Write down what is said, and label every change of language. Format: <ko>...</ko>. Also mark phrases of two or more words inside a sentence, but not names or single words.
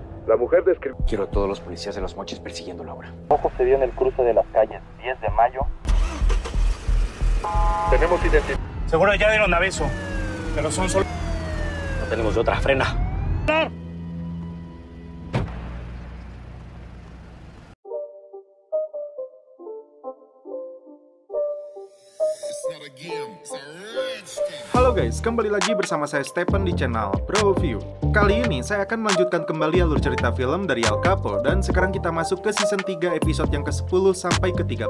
<es>La mujer describió. Quiero a todos los policías de Los Mochis persiguiendo a Laura. Ojo se dio en el cruce de las calles 10 de mayo. Tenemos identidad. Seguro ya dieron aviso, pero son solo... No tenemos de otra, frena.</es> <id>Halo guys, kembali lagi bersama saya Stephen di channel ProView. Kali ini saya akan melanjutkan kembali alur cerita film dari Al Capo, dan sekarang kita masuk ke season 3 episode yang ke-10 sampai ke-13.</id>